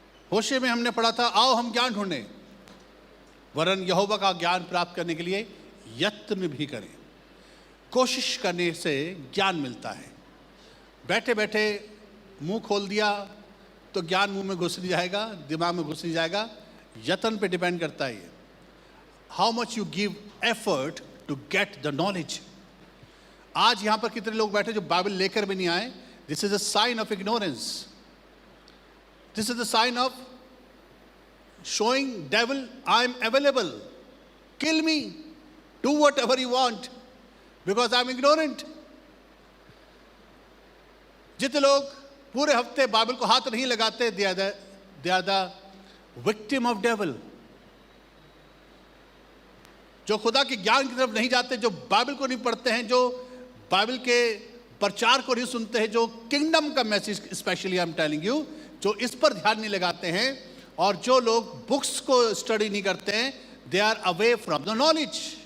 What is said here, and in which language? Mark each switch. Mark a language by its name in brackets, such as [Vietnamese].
[Hindi] होशे में हमने पढ़ा था आओ हम ज्ञान ढूंढें, वरन यहोवा का ज्ञान प्राप्त करने के लिए यत्न भी करें। कोशिश करने से ज्ञान मिलता है। बैठे बैठे मुंह खोल दिया तो ज्ञान मुंह में घुस नहीं जाएगा, दिमाग में घुस नहीं जाएगा। यत्न पे डिपेंड करता है ये। [English] how much you give effort to get the knowledge. [Hindi] आज यहां पर कितने लोग बैठे जो बाइबल लेकर भी नहीं आए? [English] This is a sign of ignorance. This is a sign of showing devil, I am available. Kill me. Do whatever you want because I am ignorant. [Hindi] जितने लोग पूरे हफ्ते बाइबल को हाथ नहीं लगाते, [English] they are the victim of devil. [Hindi] जो खुदा के ज्ञान की तरफ नहीं जाते, जो बाइबल को नहीं पढ़ते हैं, जो बाइबल के प्रचार को नहीं सुनते हैं, जो किंगडम का message [English] specially I am telling you, [Hindi] जो इस पर ध्यान नहीं लगाते हैं, और जो लोग बुक्स को स्टडी नहीं करते हैं, [English] They are away from the knowledge.